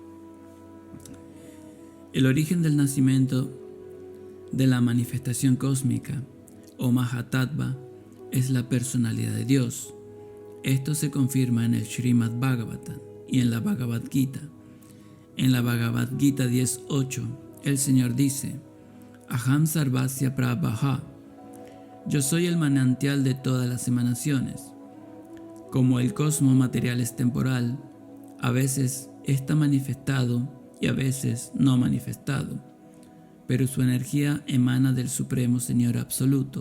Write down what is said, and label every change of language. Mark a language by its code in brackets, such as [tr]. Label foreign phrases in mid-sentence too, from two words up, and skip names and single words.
[es] El origen del nacimiento de la manifestación cósmica, o Mahatattva, es la personalidad de Dios. Esto se confirma en el Srimad Bhagavatam y en la Bhagavad Gita. En la Bhagavad Gita 10.8, el Señor dice: [sa] Aham sarvasya prabhaha, [es] yo soy el manantial de todas las emanaciones. Como el cosmos material es temporal, a veces está manifestado y a veces no manifestado, pero su energía emana del Supremo Señor Absoluto.